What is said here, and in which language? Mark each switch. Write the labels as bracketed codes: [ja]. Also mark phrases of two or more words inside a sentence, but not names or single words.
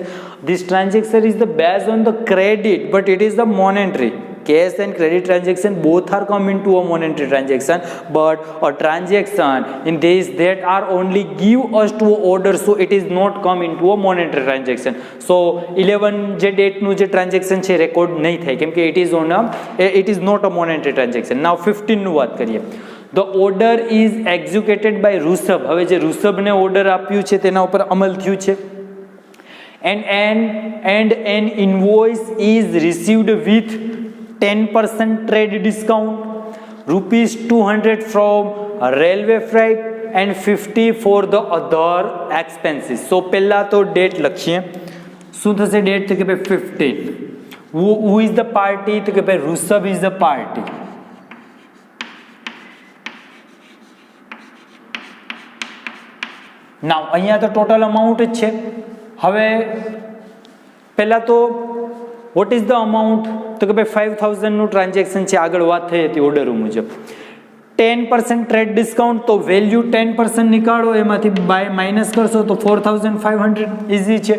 [en] This transaction is the based on the credit, but it is the monetary. Cash and credit transaction both are come into a monetary transaction, but a transaction in this that are only give us to order, so it is not come into a monetary transaction. [gu] So 11 જે ડેટ નું જે ટ્રાન્ઝેક્શન છે રેકોર્ડ નહીં થાય, કેમ કે [en] it is not a monetary transaction. [gu] Now 15 નું વાત કરીએ. [en] The order is executed by Rushabh. [gu] હવે જે ઋષભને ઓર્ડર આપ્યું છે તેના ઉપર અમલ થયું છે. [en] And an invoice is received with 10% trade discount, rupees 200 from railway freight and 50 for the other expenses. [gu] So પહેલા તો ડેટ લખીએ. શું થશે ડેટ? તો કે ભાઈ 15. [en] who is the party? [gu] તો કે ભાઈ [en] Rushabh is the party. [gu] Now અહીંયા તો [en] total amount [gu] જ છે. [en] હવે પહેલા તો What is the amount? [gu] તો કે ભાઈ 5000 નું ટ્રાન્ઝેક્શન છે, આગળ વાત થઈ હતી ઓર્ડર મુજબ. 10% [en] trade discount, [gu] તો વેલ્યુ 10% નીકાળો, એમાંથી માઇનસ કરશો તો 4500 ઇઝી છે.